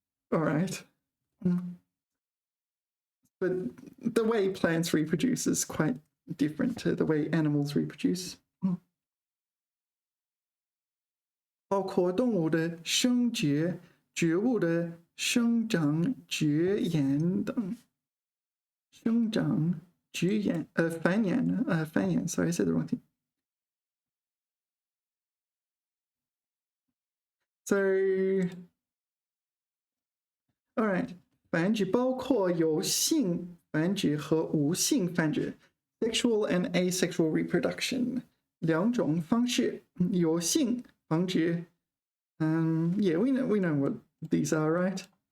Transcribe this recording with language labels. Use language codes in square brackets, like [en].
[en] All right. But the way plants reproduce is quite different to the way animals reproduce. [zh] 包括动物的生殖、植物的生长、绝衍等。生长、绝衍、繁衍、繁衍。 [en] Sorry, I said the wrong thing. So, all right. [zh] 繁殖包括有性繁殖和无性繁殖 [en] （sexual and asexual reproduction） [zh] 两种方式。 [en] 有性繁殖 yeah, we know what these are, right?